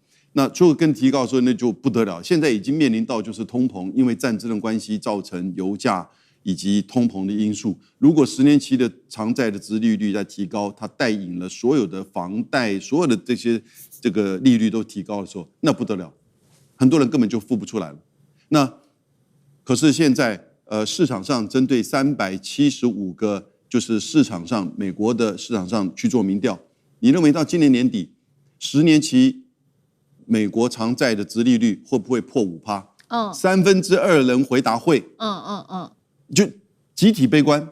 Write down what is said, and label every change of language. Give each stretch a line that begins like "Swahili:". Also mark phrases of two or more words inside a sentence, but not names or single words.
Chinese: 那所有跟提高的時候，那就不得了。現在已經面臨到就是通膨，因為戰爭的關係造成油價以及通膨的因素。如果10年期的長債的殖利率在提高，它帶引了所有的房貸、所有的這個利率都提高的時候，那不得了，很多人根本就付不出來了。那可是現在市場上針對375個就是市场上美國的市场上去做民調，你認為到今年年底10年期美國長債的殖利率會不會破5%？ 2/3人回答會。就集體悲觀。